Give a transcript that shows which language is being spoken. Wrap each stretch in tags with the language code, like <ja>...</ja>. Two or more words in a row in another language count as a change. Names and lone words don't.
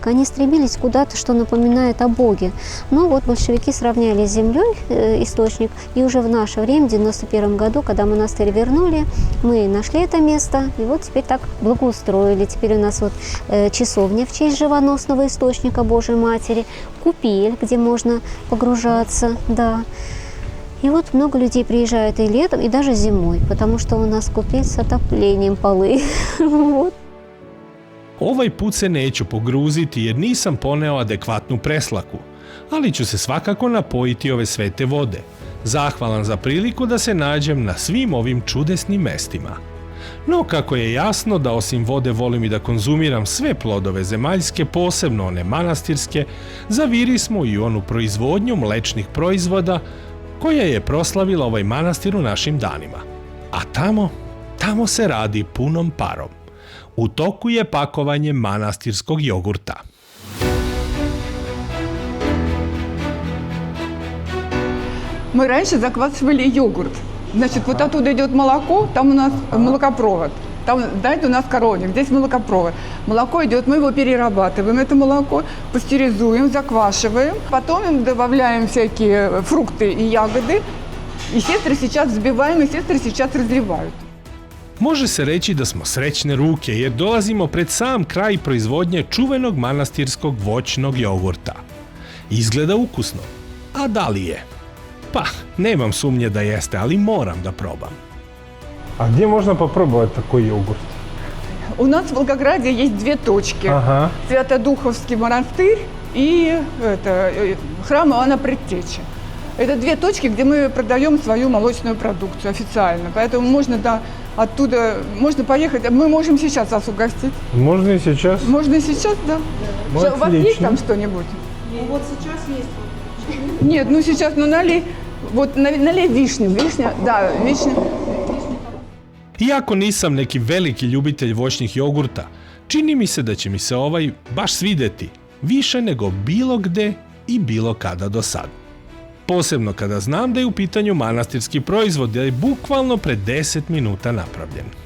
<ru>Они стремились куда-то, что напоминает о Боге. Ну, вот большевики сравняли с землей источник, и уже в наше время, в 91 году, когда монастырь вернули, мы нашли это место, и вот теперь так благоустроили. Теперь у нас вот часовня в честь живоносного источника Божьей Матери, купель, где можно погружаться, да. И вот много людей приезжают и летом, и даже зимой, потому что у нас купель с отоплением полы. Вот.</ru> <sr>Ovaj put se neću pogruziti jer nisam poneo adekvatnu preslaku, ali ću se svakako napojiti ove svete vode, zahvalan za priliku da se nađem na svim ovim čudesnim mestima. No, kako je jasno da osim vode volim i da konzumiram sve plodove zemaljske, posebno one manastirske, zaviri smo i u onu proizvodnju mlečnih proizvoda koja je proslavila ovaj manastir u našim danima. A tamo se radi punom parom. U toku je pakovanje manastirskog jogurta.</sr> <ru>Мы раньше заквасывали йогурт. Значит, вот оттуда идет молоко, там у нас молокопровод. Там, знаете, у нас коровник, здесь молокопровод. Молоко идет, мы его перерабатываем, это молоко, пастеризуем, заквашиваем. Потом им добавляем всякие фрукты и ягоды. И сестры сейчас взбиваем, и сестры сейчас разливают.</ru> <sr>Može se reći da smo srećne ruke jer dolazimo pred sam kraj proizvodnje čuvenog manastirskog voćnog jogurta. Izgleda ukusno. A da li je? Pa, nemam sumnje da jeste, ali moram da probam.</sr> <ru>А где можно попробовать такой йогурт? У нас в Волгограде есть две точки. Ага. Свято-Духовский монастырь и храм Иоанна Предтечи. Это 2 точки, где мы продаем свою молочную продукцию официально. Поэтому можно оттуда, можно поехать. Мы можем сейчас вас угостить. Можно и сейчас? Можно и сейчас, да. Ну, У вас есть отлично. там что-нибудь? Ну вот сейчас есть. Нет, ну сейчас, налей, налей вишню. Вишня, да, вишня.</ru> <sr>Iako nisam neki veliki ljubitelj voćnih jogurta, čini mi se da će mi se ovaj baš svideti, više nego bilo gde i bilo kada do sad. Posebno kada znam da je u pitanju manastirski proizvod, da je bukvalno pre 10 minuta napravljen.</sr>